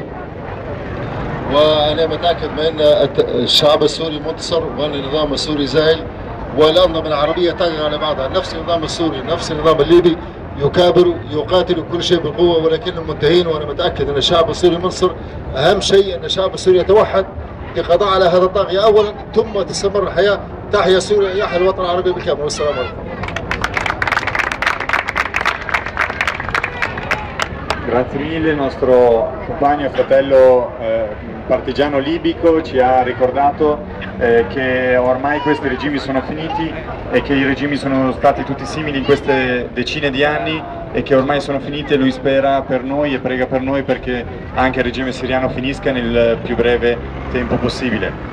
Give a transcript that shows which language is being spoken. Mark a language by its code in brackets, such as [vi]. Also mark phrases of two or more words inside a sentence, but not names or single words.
[ar] وأنا متأكد من أن الشعب السوري منتصر وأن النظام السوري زائل، والأنظمة العربية تقع على بعضها. نفس النظام السوري نفس النظام الليبي يكابر يقاتل كل شيء بالقوة ولكنهم منتهين، وأنا متأكد أن الشعب السوري منصر. أهم شيء أن الشعب السوري يتوحد للقضاء على هذا الطاغية أولا، ثم تستمر الحياة. تحيا سوريا، يحيا الوطن العربي بالكامل، والسلام عليكم. [it] Grazie mille, il nostro compagno e fratello partigiano libico ci ha ricordato che ormai questi regimi sono finiti e che i regimi sono stati tutti simili in queste decine di anni e che ormai sono finiti, e lui spera per noi e prega per noi perché anche il regime siriano finisca nel più breve tempo possibile.